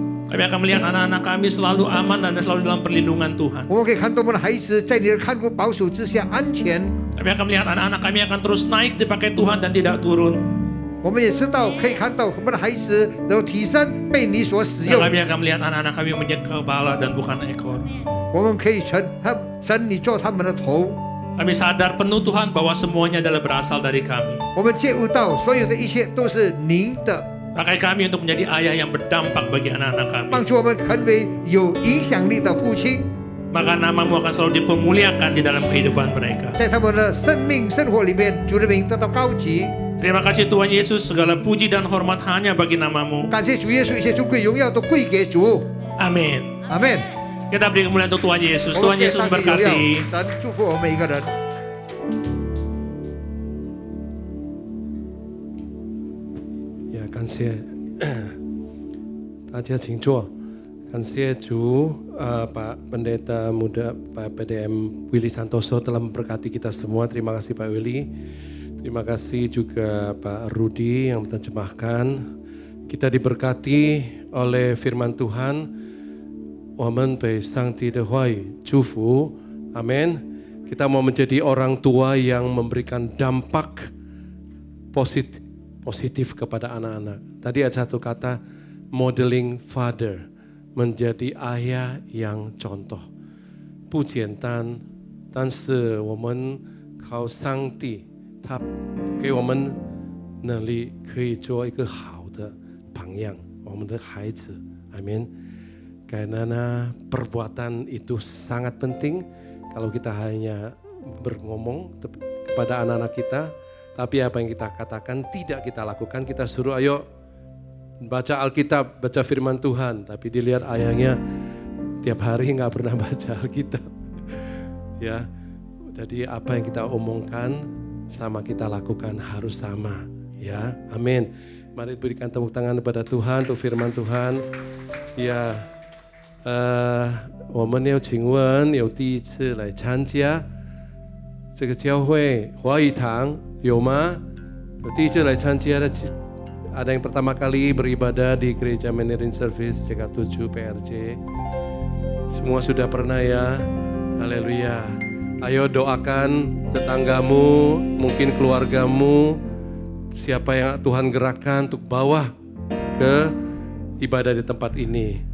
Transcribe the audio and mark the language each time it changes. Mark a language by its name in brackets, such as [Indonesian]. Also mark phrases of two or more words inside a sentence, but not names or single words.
[Indonesian] Kami akan melihat anak-anak kami selalu aman dan selalu dalam perlindungan Tuhan. [Chinese] 我们可以看到我们的孩子在你的看顾保守之下安全。 [Indonesian] Kami akan melihat anak-anak kami akan terus naik dipakai Tuhan dan tidak turun. [Chinese] 我们也知道，可以看到我们的孩子能够提升，被你所使 [Indonesian] Dan [Chinese] 用。 [Indonesian] kami akan melihat anak-anak kami menjadi kepala dan bukan ekor. [Chinese] 我们可以神你做他们的头。 [Indonesian] Kami sadar penuh Tuhan bahwa semuanya adalah berasal dari kami. [Chinese] 我们觉悟到所有的一切都是您的， [Indonesian] Pakai kami untuk menjadi ayah yang berdampak bagi anak-anak kami. [Chinese] 帮助我们成为有影响力的父亲， [Indonesian] Maka nama-Mu akan selalu dipermuliakan di dalam kehidupan mereka. [Chinese] 在他们的生命生活里面，主的名得到高级。 [Indonesian] Terima kasih Tuhan Yesus, segala puji dan hormat hanya bagi nama-Mu. [Chinese] 感谢主耶稣，一切尊贵荣耀都归给主。 [Indonesian] Amin. [Chinese] 阿门。 [Indonesian] Kita beri kemuliaan untuk Tuhan Yesus. [Chinese] 我 [Indonesian] Tuhan [Chinese] 们谢 [Indonesian] Yesus [Chinese] 上帝荣耀， [Indonesian] berkati. [Chinese] 神祝福我们每一个人。也感谢大家请坐。感谢主, [Indonesian] Pak Pendeta Muda Pak PDM Willy Santoso telah memberkati kita semua. Terima kasih Pak Willy. Terima kasih juga Pak Rudi yang menerjemahkan. Kita diberkati oleh firman Tuhan. [Chinese] 我们被上帝的话语祝福. [Indonesian] Amin. Kita mau menjadi orang tua yang memberikan dampak positif kepada anak-anak. Tadi ada satu kata [English] modeling father, [Indonesian] menjadi ayah yang contoh. [Chinese] 不简单，但是我们靠上帝，他给我们能力，可以做一个好的榜样，我们的孩子。Amin. [Indonesian] Karena perbuatan itu sangat penting. Kalau kita hanya berngomong kepada anak-anak kita, tapi apa yang kita katakan tidak kita lakukan, kita suruh ayo baca Alkitab, baca firman Tuhan, tapi dilihat ayahnya tiap hari nggak pernah baca Alkitab. Ya, jadi apa yang kita omongkan sama kita lakukan harus sama. Ya, amin. Mari berikan tepuk tangan kepada Tuhan untuk firman Tuhan. Ya, [Chinese] 我们要请问有第一次来参加这个教会华语堂有吗？有第一次来参加的， [Indonesian] ada yang pertama kali beribadah di gereja Mandarin Service JK7 PRJ. Semua sudah pernah ya. Haleluya. Ayo doakan tetanggamu, mungkin keluargamu, siapa yang Tuhan gerakkan untuk bawa ke ibadah di tempat ini.